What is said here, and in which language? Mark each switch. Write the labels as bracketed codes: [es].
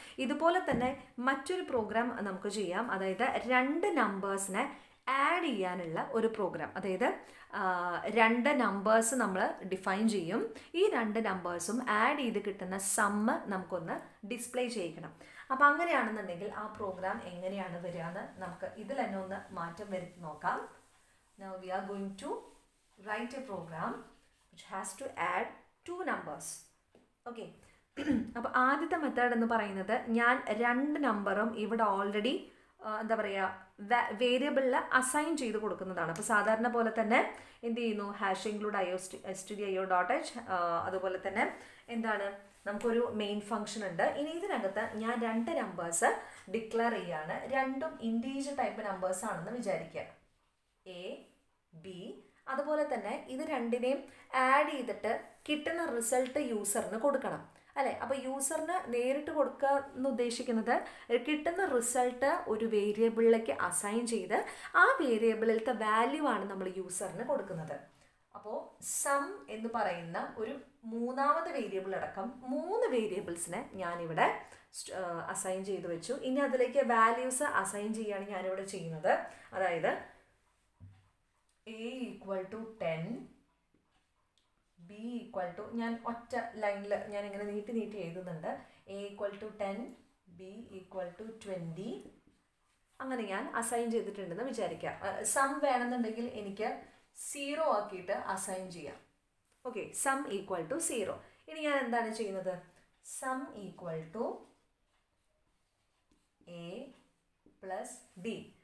[ml] ഇതുപോലെ തന്നെ മറ്റൊരു പ്രോഗ്രാം നമുക്ക് ചെയ്യാം. അതായത് രണ്ട് നമ്പേഴ്സിനെ ആഡ് ചെയ്യാനുള്ള ഒരു പ്രോഗ്രാം. അതായത് രണ്ട് നമ്പേഴ്സ് നമ്മൾ ഡിഫൈൻ ചെയ്യും. ഈ രണ്ട് നമ്പേഴ്സും ആഡ് ചെയ്ത് കിട്ടുന്ന സമ്മ് നമുക്കൊന്ന് ഡിസ്പ്ലേ ചെയ്യിക്കണം. അപ്പോൾ അങ്ങനെയാണെന്നുണ്ടെങ്കിൽ ആ പ്രോഗ്രാം എങ്ങനെയാണ് വരിക എന്ന് നമുക്ക് ഇതിൽ തന്നെ ഒന്ന് മാറ്റം വരുത്തി നോക്കാം. [en] Now we are going to write a program which has to add 2 numbers. Okay. [ml] അപ്പോൾ ആദ്യത്തെ മെത്തേഡ് എന്ന് പറയുന്നത് ഞാൻ 2 നമ്പറും ഇവിടെ ഓൾറെഡി എന്താ പറയുക വേരിയബിളിൽ അസൈൻ ചെയ്ത് കൊടുക്കുന്നതാണ്. അപ്പോൾ സാധാരണ പോലെ തന്നെ എന്ത് ചെയ്യുന്നു, ഹാഷ് ഇൻക്ലൂഡ് stdio.h, അതുപോലെ തന്നെ എന്താണ് നമുക്കൊരു മെയിൻ ഫംഗ്ഷൻ ഉണ്ട്. ഇനി ഇതിനകത്ത് ഞാൻ 2 നമ്പേഴ്സ് ഡിക്ലെയർ ചെയ്യുകയാണ്. രണ്ടും ഇൻറ്റീജർ ടൈപ്പ് നമ്പേഴ്സ് ആണെന്ന് വിചാരിക്കുക, എ ബി. അതുപോലെ തന്നെ ഇത് രണ്ടിനെയും ആഡ് ചെയ്തിട്ട് കിട്ടുന്ന റിസൾട്ട് യൂസറിന് കൊടുക്കണം അല്ലേ. അപ്പോൾ യൂസറിന് നേരിട്ട് കൊടുക്കുക എന്ന് ഉദ്ദേശിക്കുന്നത് കിട്ടുന്ന റിസൾട്ട് ഒരു വേരിയബിളിലേക്ക് അസൈൻ ചെയ്ത് ആ വേരിയബിളിലത്തെ വാല്യൂ ആണ് നമ്മൾ യൂസറിന് കൊടുക്കുന്നത്. അപ്പോൾ സം എന്ന് പറയുന്ന ഒരു മൂന്നാമത്തെ വേരിയബിൾ അടക്കം 3 വേരിയബിൾസിനെ ഞാനിവിടെ അസൈൻ ചെയ്ത് വെച്ചു. ഇനി അതിലേക്ക് വാല്യൂസ് അസൈൻ ചെയ്യുകയാണ് ഞാനിവിടെ ചെയ്യുന്നത്. അതായത് [en] a equal to 10, b equal to, [ml] ഞാൻ ഒറ്റ ലൈനിൽ ഞാൻ ഇങ്ങനെ നീട്ടി എഴുതുന്നുണ്ട്, [en] a equal to 10, b equal to 20. [ml] അങ്ങനെ ഞാൻ അസൈൻ ചെയ്തിട്ടുണ്ടെന്ന് വിചാരിക്കാം. സം വേണമെന്നുണ്ടെങ്കിൽ എനിക്ക് 0 ആക്കിയിട്ട് അസൈൻ ചെയ്യാം. Okay, some equal to 0. ഇനി ഞാൻ എന്താണ് ചെയ്യുന്നത്, some equal to a plus b.